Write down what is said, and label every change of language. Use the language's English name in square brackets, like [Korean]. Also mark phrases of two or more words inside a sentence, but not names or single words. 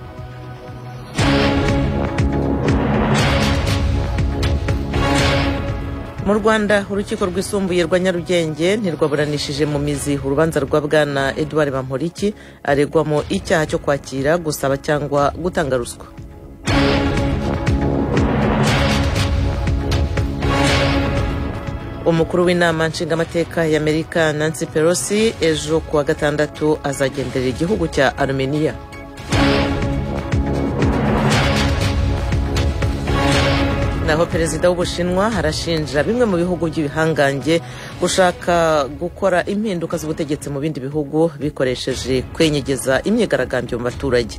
[Kinyarwanda] Mu Rwanda urukiko rwisumbuye rwa Nyarugenge ntirwaburanishije mu mizi urubanza rwa bwana Edouard Bamporiki aregwamo icyaha cyo kwakira, gusaba cyangwa gutanga ruswa. Umukuru w'inama nshingamateka ya Amerika Nancy Pelosi ejo kuwa gatandatu azagenderera igihugu cya Armenia. Naho perezida w'Ubushinwa arashinja bimwe mu bihugu by'ibihangange gushaka gukora impinduka z'ubutegetsi mu bindi bihugu bikoresheje kwenyegeza imyigaragambyo mu baturage.